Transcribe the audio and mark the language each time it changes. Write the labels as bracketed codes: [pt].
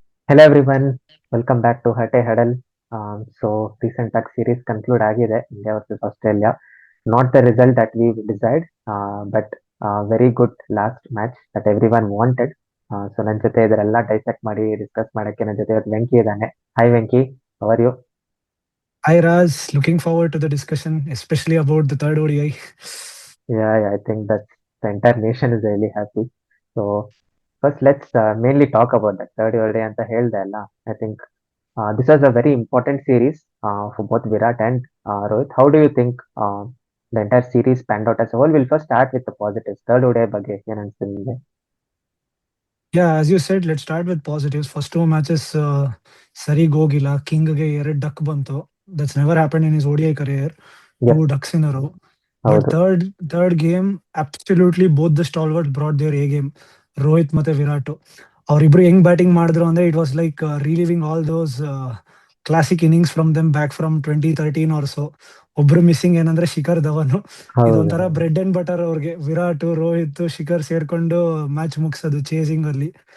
[en] Hello everyone, welcome back to Harate Huddle. Recent tech series conclude ಆಗಿದೆ India versus Australia. Not the result that we desired, but very good last match that everyone wanted. [kn] ನನ್ನ ಜೊತೆ ಇದರೆಲ್ಲ dissect ಮಾಡಿ discuss ಮಾಡಕ್ಕೆ ನನ್ನ ಜೊತೆ ಇವತ್ತು ವೆಂಕಿ ಇದ್ದಾನೆ. [en] Hi Venki, how are you? Hi Raj, looking forward to the discussion, especially about the third ODI. Yeah, I think that the entire nation is really happy. So first let's mainly talk about that third ODI [kn] ಅಂತ ಹೇಳ್ದೆ ಅಲ್ಲ. [en] I think this was a very important series for both Virat and Rohit. How do you think the entire series panned out as a whole? We'll first start with the positives. [kn] Third ODI ಬಗ್ಗೆ ಏನ್ ಅನ್ಸುತ್ತೆ ನಿಮ್ಗೆ? [en] Yeah, as you said, let's start with positives. First two matches, [kn] ಸರಿಗ್ ಹೋಗಿಲ್ಲ. ಕಿಂಗ್ಗೆ 2 duck ಬಂತು. [en] That's never happened in his ODI career. Yes, 2 ducks in a row. But [kn] ಹೌದು. [en] third game, absolutely both the stalwarts brought their A game. [kn] Rohit ಮತ್ತೆ ವಿರಾಟ್ ಅವರಿಬ್ರು ಹೆಂಗ್ batting ಮಾಡಿದ್ರು ಅಂದ್ರೆ [en] It was like reliving all those classic innings from them back from 2013 or so. [kn] ಒಬ್ರು missing ಏನಂದ್ರೆ ಶಿಖರ್ ಧವನ್. ಹೌದು, ಇದೊಂಥರ ಬ್ರೆಡ್ ಅಂಡ್ ಬಟರ್ ಅವ್ರಿಗೆ. ವಿರಾಟ್, ರೋಹಿತ್, ಶಿಖರ್ ಸೇರ್ಕೊಂಡು ಮ್ಯಾಚ್ ಮುಗಿಸೋದು ಚೇಸಿಂಗ್ ಅಲ್ಲಿ.